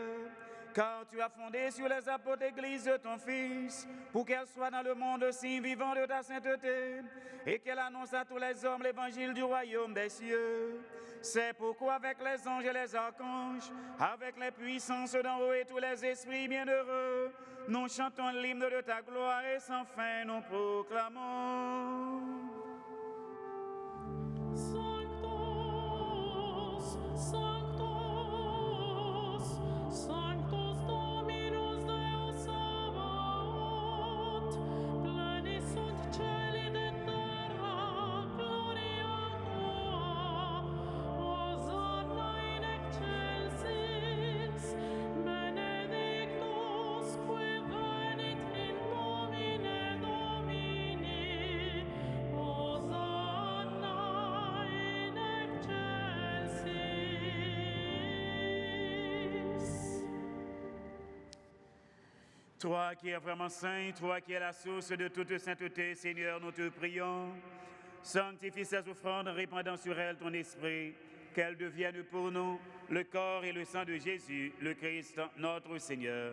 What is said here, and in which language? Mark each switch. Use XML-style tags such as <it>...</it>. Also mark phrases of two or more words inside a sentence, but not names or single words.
<fr>Car tu as fondé sur les apôtres l'Église de ton Fils, pour qu'elle soit dans le monde signe vivant de ta sainteté, et qu'elle annonce à tous les hommes l'évangile du royaume des cieux. C'est pourquoi avec les anges et les archanges, avec les puissances d'en haut et tous les esprits bienheureux, nous chantons l'hymne de ta gloire et sans fin nous proclamons.</fr> <la>Sanctus, Sanctus, Sanctus Dominus Deus Sabaoth, pleni sunt celi de terra, gloria tua, Hosanna in excelsis, benedictus qui venit in nomine Domini, Hosanna in excelsis.</la> <fr>Toi qui es vraiment saint, toi qui es la source de toute sainteté, Seigneur, nous te prions. Sanctifie ces offrandes en répandant sur elles ton esprit, qu'elles deviennent pour nous le corps et le sang de Jésus, le Christ, notre Seigneur.</fr>